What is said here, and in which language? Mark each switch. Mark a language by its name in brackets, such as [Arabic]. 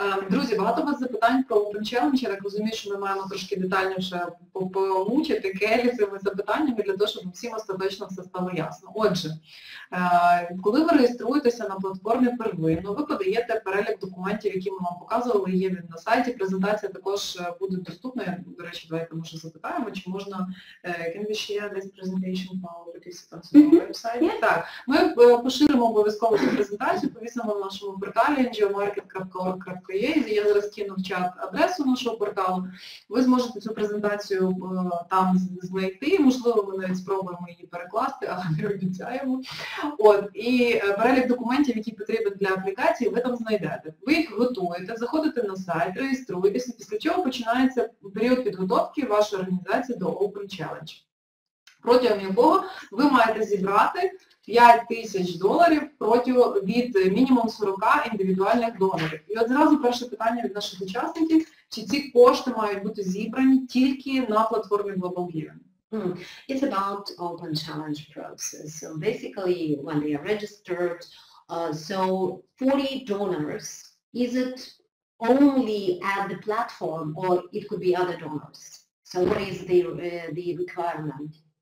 [Ukrainian] Друзі, багато у вас запитань про Open Challenge. Я так розумію, що ми маємо трошки детальніше помучити Келі цими запитаннями для того, щоб всім остаточно все стало ясно. Отже, коли ви реєструєтеся на платформі первинно, ви подаєте перелік документів, які ми вам показували, є він на сайті. Презентація також буде доступна. До речі, давайте, може, запитаємо, чи можна [English] can we share this presentation for participants on our website? [Ukrainian] Так, ми поширимо обов'язково цю презентацію, повісимо в нашому порталі ngo.market.org.ua. Я зараз кину в чат адресу нашого порталу. Ви зможете цю презентацію там знайти, можливо, ми навіть спробуємо її перекласти, але не обіцяємо. І перелік документів, які потрібні для аплікації, ви там знайдете. Ви їх готуєте, заходите на сайт, реєструєтеся, після чого починається період підготовки вашої організації до Open Challenge, протягом якого ви маєте зібрати $5000 від мінімум 40 індивідуальних донорів. І от зразу перше питання від наших учасників, чи ці кошти мають бути зібрані тільки на платформі Global Giving? [English] It's about Open Challenge process. So basically, when they are registered, so 40 donors, is it only at the platform or it could be other donors? So what is the requirement?